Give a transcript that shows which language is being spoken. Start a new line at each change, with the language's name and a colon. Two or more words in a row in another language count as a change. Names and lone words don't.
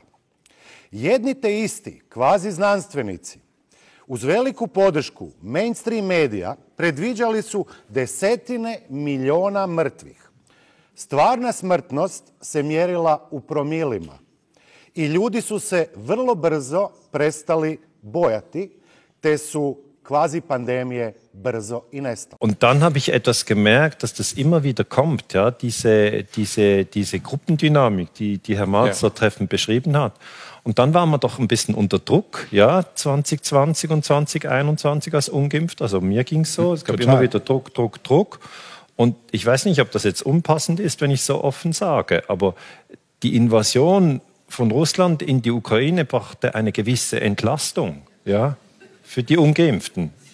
Croatian: Jedni te isti kvazi znanstvenici Uz veliku podršku mainstream medija predviđali su desetine milijuna mrtvih. Stvarna smrtnost se mjerila u promilima i ljudi su se vrlo brzo prestali bojati, te su
German: quasi Pandemie
Croatian: brzo i nestale.
German: Und dann habe ich etwas gemerkt, dass das immer wieder kommt, ja, diese Gruppendynamik, die Herr Marz so treffend beschrieben hat. Und dann waren wir doch ein bisschen unter Druck, ja, 2020 und 2021 als ungeimpft. Also mir ging es so, es gab immer wieder Druck. Und ich weiß nicht, ob das jetzt unpassend ist, wenn ich so offen sage, aber die Invasion von Russland in die Ukraine brachte eine gewisse Entlastung, ja, für die Ungeimpften.